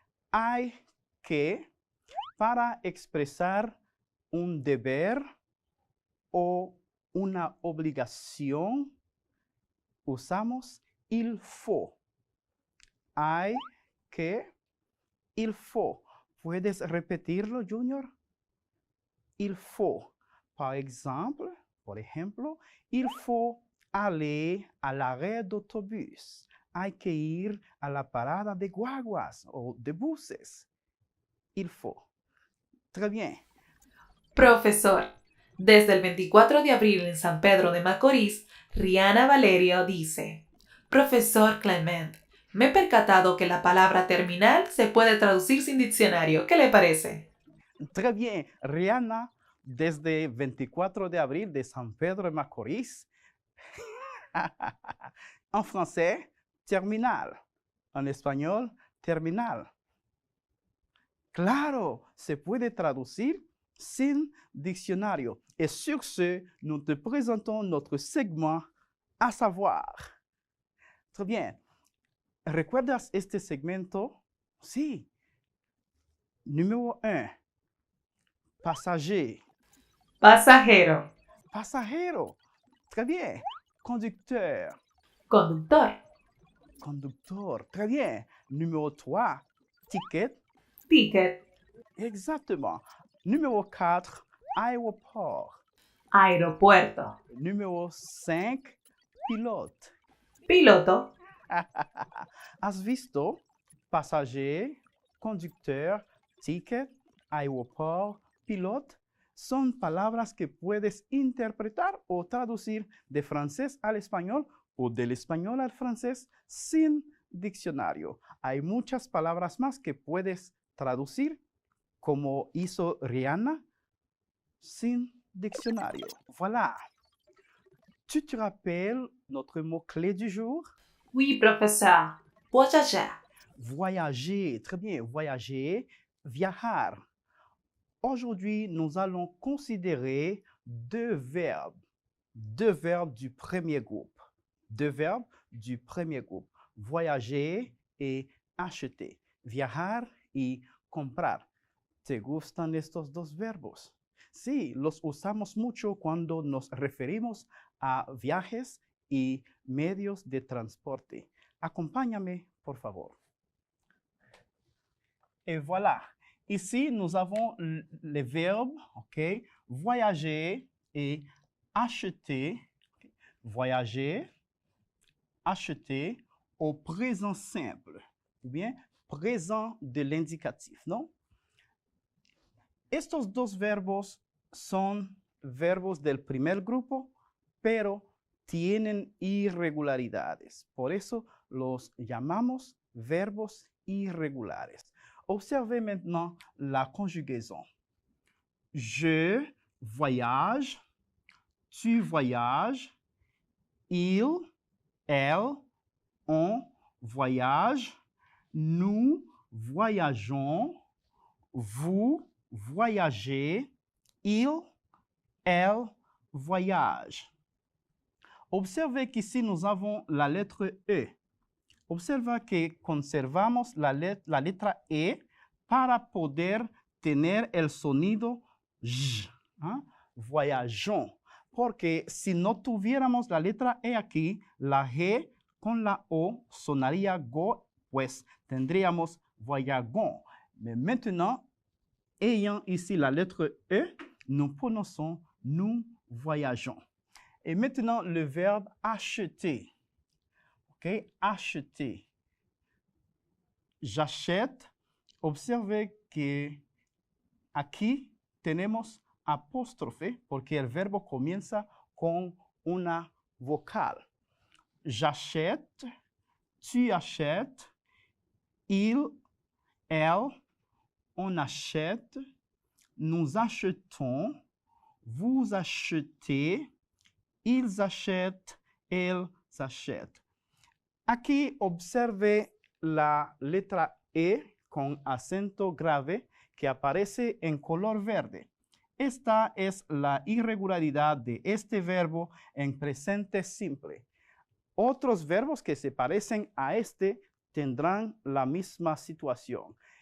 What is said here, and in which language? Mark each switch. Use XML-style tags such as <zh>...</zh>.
<es>Hay que, para expresar un deber o una obligación, usamos</es> <fr>il faut.</fr> <es>Hay que,</es> <fr>il faut.</fr> <es>¿Puedes repetirlo, Junior?</es> <fr>Il faut.</fr> <es>Por ejemplo,</es> <fr>il faut aller à l'arrêt d'autobus.</fr> <es>Hay que ir a la parada de guaguas o de buses.</es> <fr>Il faut. Très bien.</fr> <es>Profesor, desde el 24 de abril en San Pedro de Macorís, Rihanna Valerio dice: Profesor Clement, me he percatado que la palabra terminal se puede traducir sin diccionario. ¿Qué le parece?</es> <fr>Très bien.</fr> <es>Rihanna, desde 24 de abril de San Pedro de Macorís.</es> <fr>En français, terminal.</fr> <es>En español,</es> <fr>terminal.</fr> <es>Claro, se puede traducir sin diccionario.</es> <fr>Et sur ce, nous te présentons notre segment à savoir. Très bien.</fr> <es>¿Recuerdas este segmento? Sí.</es> <fr>Numéro 1. Passager.</fr> <es>Pasajero.</es> <fr>Pasajero. Très bien. Conducteur.</fr> <es>Conductor.</es> <fr>Conducteur. Très bien. Numéro 3. Ticket.</fr> <es>Ticket.</es> <fr>Exactement. Numéro 4. Aéroport.</fr> <es>Aeropuerto.</es> <fr>Numéro 5. Pilote.</fr> <es>Piloto. ¿Has visto?</es> <fr>Passager, conducteur, ticket, aéroport, pilote.</fr> <es>Son palabras que puedes interpretar o traducir de francés al español o del español al francés sin diccionario. Hay muchas palabras más que puedes traducir, como hizo Rihanna, sin diccionario.</es> <fr>Voilà. Tu te rappelles notre mot-clé du jour? Oui, professeur. Voyager. Voyager, très bien. Voyager, viajar. Aujourd'hui, nous allons considérer deux verbes du premier groupe. Deux verbes du premier groupe. Voyager et acheter.</fr> <es>Viajar y comprar. ¿Te gustan estos dos verbos? Sí, los usamos mucho cuando nos referimos a viajes y medios de transporte. Acompáñame, por favor.</es> <fr>Et voilà. Ici, nous avons les verbes, ok? Voyager et acheter. Voyager, acheter au présent simple, ou bien présent de l'indicatif, ¿no?</fr> <es>Estos dos verbos son verbos del primer grupo, pero tienen irregularidades. Por eso los llamamos verbos irregulares.</es> <fr>Observez maintenant la conjugaison. Je voyage, tu voyages, il, elle, on voyage, nous voyageons, vous voyagez, il, elle voyage. Observez qu'ici nous avons la lettre E.</fr> <es>Observa que conservamos la letra E para poder tener el sonido J. ¿Ah? Voyageons. Porque si no tuviéramos la letra E aquí, la G con la O sonaría Go, pues tendríamos voyagons.</es> <fr>Mais maintenant, ayant ici la lettre E, nous prononçons nous voyageons. Et maintenant, le verbe acheter. OK? Acheter. J'achète.</fr> <es>Observez que aquí tenemos apóstrofe porque el verbo comienza con una vocal.</es> <fr>J'achète, tu achètes, il, elle, on achète, nous achetons, vous achetez, ils achètent, elles achètent.</fr> <es>Aquí observe la letra E con acento grave que aparece en color verde. Esta es la irregularidad de este verbo en presente simple. Otros verbos que se parecen a este tendrán la misma situación.</es>